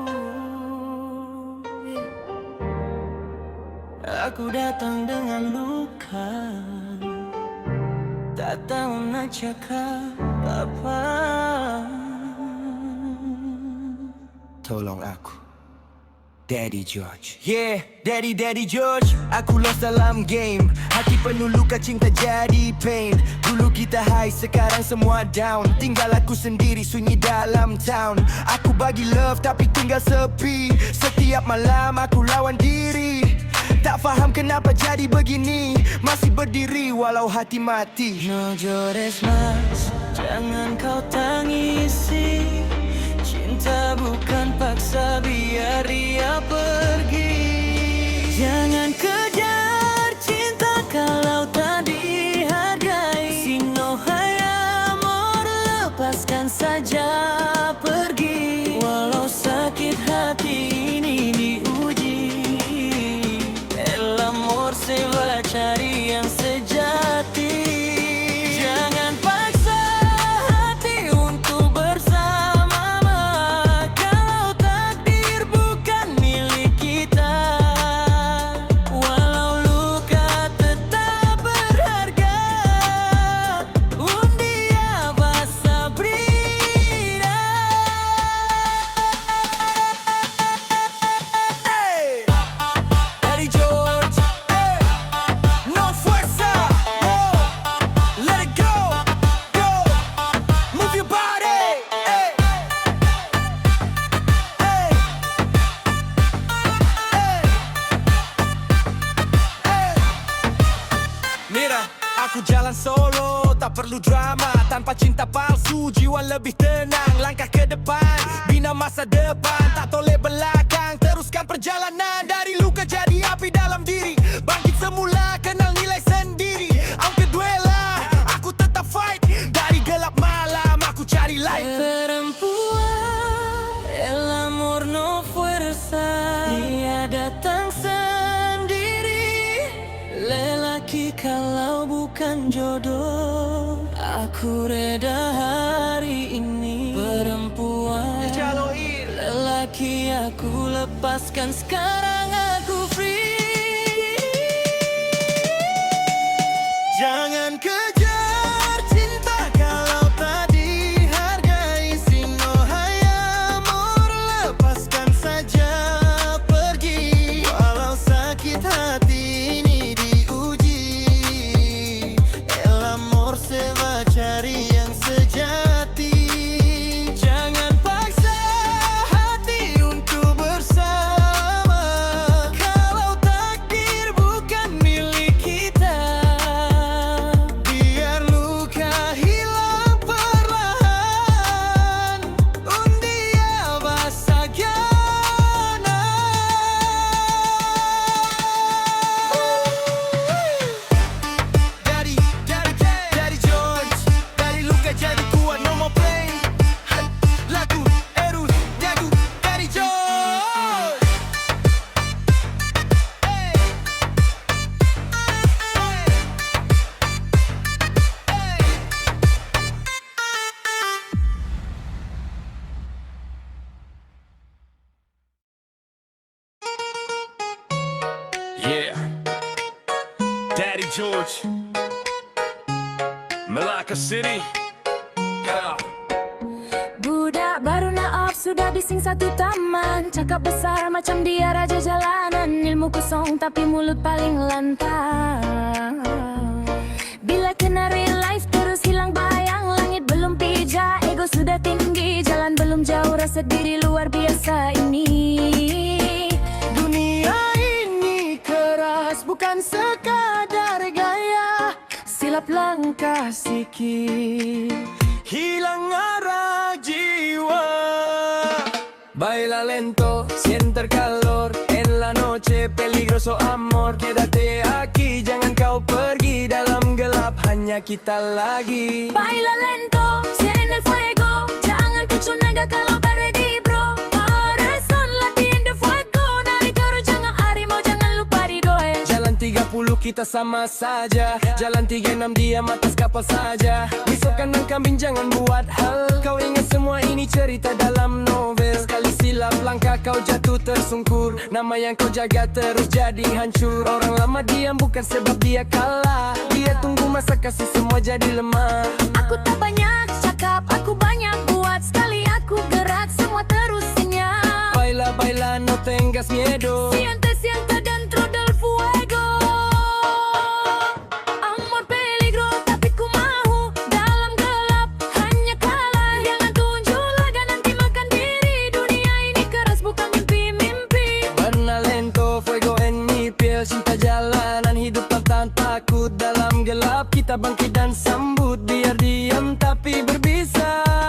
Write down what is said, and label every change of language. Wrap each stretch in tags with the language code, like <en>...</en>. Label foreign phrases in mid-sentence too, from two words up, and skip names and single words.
<ms>Aku datang dengan luka, tak tahu nak cakap apa. Tolong aku, Daddy George. Yeah, Daddy George. Aku lost dalam game. Hati penuh luka, cinta jadi pain. Dulu kita high, sekarang semua down. Tinggal aku sendiri, sunyi dalam town. Aku bagi love tapi tinggal sepi. Setiap malam aku lawan diri. Tak faham kenapa jadi begini. Masih berdiri walau hati mati.</ms> <es>No llores más,</es> <ms>jangan kau tangisi. Cinta bukan paksa, biar dia pergi. Jangan kejar cinta kalau tak dihargai.</ms> <es>Si no hay amor,</es> <ms>lepaskan saja pergi. Walau sakit hati ini diuji,</ms> <es>el amor se va</es> <ms>cari yang sejati. Jangan paksa hati untuk bersama. Kalau takdir bukan milik kita, walau luka tetap berharga.</ms> <es>Un día vas a brillar.</es> <en>Hey, Daddy George, hey,</en> <es>no fuerza,</es> <en>oh, let it go, go, move your body, hey, hey, hey.</en> <ms>Mira, aku jalan solo, tak perlu drama. Tanpa cinta palsu, jiwa lebih tenang. Langkah ke depan, bina masa depan. Tak toleh belakang, teruskan perjalanan. Dari luka jadi api dalam diri. Bangkit semula, kenal nilai sendiri.</ms> <es>Aunque duela,</es> <ms>aku tetap fight. Dari gelap malam, aku cari light. Perempuan,</ms> <es>el amor no fuerza.</es> <ms>Dia datang sendiri. Lelaki kalau bukan jodoh, aku reda hari ini. Perempuan, lelaki aku lepaskan, sekarang aku free. Jangan kejar cinta kalau tak dihargai.</ms> <es>Si no hay amor,</es> <ms>lepaskan saja pergi. Walau sakit hati ini diuji,</ms> <es>el amor se va</es> <ms>cari yang sejati. Jangan paksa hati untuk bersama. Kalau takdir bukan milik kita, biar luka hilang perlahan.</ms> <es>Un día vas a ganar.</es> <ms>Daddy George, dari luka jadi kuat,</ms> <en>no more pain.</en> <ms>Lagu Erus Dagu, Daddy George.</ms> <en>Hey, Yeah, Daddy George, Malacca City. Yeah.</en> <ms>Budak baru nak off, sudah bising satu taman. Cakap besar macam dia raja jalanan. Ilmu kosong tapi mulut paling lantang. Bila kena</ms> <en>real life</en> <ms>terus hilang bayang. Langit belum pijak, ego sudah tinggi. Jalan belum jauh, rasa diri luar biasa ini. Dunia ini keras, bukan sekadar gaya. Silap langkah sikit, hilang arah jiwa.</ms> <es>Baila lento, siente el calor en la noche, peligro nuestro amor. Quédate aquí,</es> <ms>jangan kau pergi. Dalam gelap hanya kita lagi.</ms> <es>Baila lento, siente el fuego.</es> <ms>Jangan kucu naga kalau berready bro.</ms> <es>Corazón latiendo fuego.</es> <ms>Dari karo jangan harimau, jangan lupa didoe. Jalan 30 kita sama saja. Jalan 36 diam atas kapal saja. Besok kandang kambing jangan buat hal. Kau ingat semua ini cerita dalam novel. Sekali silap langkah kau jatuh tersungkur. Nama yang kau jaga terus jadi hancur. Orang lama diam bukan sebab dia kalah. Dia tunggu masa kasih semua jadi lemah. Aku tak banyak cakap, aku banyak buat. Sekali aku gerak semua terus senyap.</ms> <es>Baila, baila, no tengas miedo. Siente, siente dentro del fuego. Amor peligro</es> <ms>tapi ku mau. Dalam gelap hanya kalah. Jangan tunjuk laga nanti makan diri. Dunia ini keras bukan mimpi-mimpi.</ms> <es>Warna lento, fuego en mi piel.</es> <ms>Cinta jalanan, hidup tanpa takut. Dalam gelap kita bangkit dan sambut. Biar diam tapi berbisa.</ms>